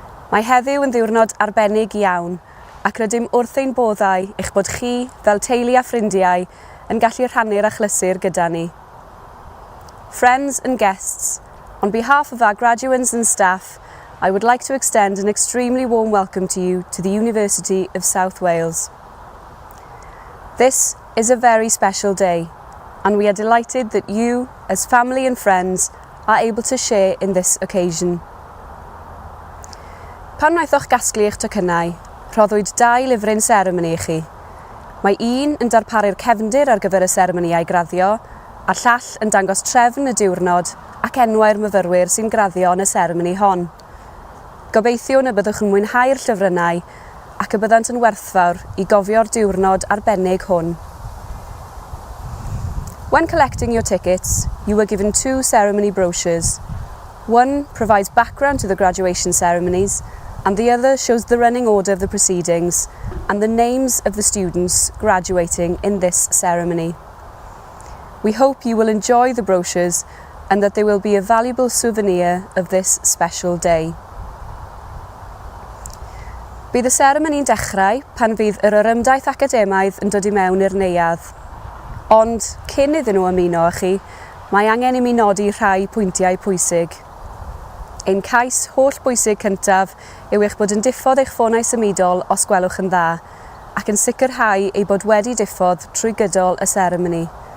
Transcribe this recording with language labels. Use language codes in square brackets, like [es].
[cy] Mae heddiw yn ddiwrnod arbennig iawn, ac rydym wrth ein boddau eich bod chi, fel teulu a ffrindiau, yn gallu rhannu'r achlysur gyda ni. [en] Friends and guests, on behalf of our graduates and staff, I would like to extend an extremely warm welcome to you to the University of South Wales. This is a very special day, and we are delighted that you, as family and friends, are able to share in this occasion. [cy] Pan wnaethoch gasglu eich tocynnau, rhoddwyd 2 lyfryn seremoni i chi. Mae un yn darparu'r cefndir ar gyfer y seremoni a'i graddio, a'r llall yn dangos trefn y diwrnod ac enwau'r myfyrwyr sy'n graddio yn y seremoni hon. Gobeithio y byddwch yn mwynhau'r llyfrynau ac y byddant yn werthfawr i gofio'r diwrnod arbennig hwn. [en] When collecting your tickets, you were given 2 ceremony brochures. One provides background to the graduation ceremonies, and the other shows the running order of the proceedings and the names of the students graduating in this ceremony. We hope you will enjoy the brochures and that they will be a valuable souvenir of this special day. [cy] Bydd y seremoni'n dechrau pan fydd yr orymdaith academaidd yn dod i mewn i'r neuadd. Ond, cyn iddyn nhw ymuno â chi, mae angen i mi nodi rhai pwyntiau pwysig. Ein cais holl bwysig cyntaf yw eich bod yn diffodd eich ffonau symudol os gwelwch yn dda, ac yn sicrhau ei bod wedi diffodd trwy gydol y seremoni.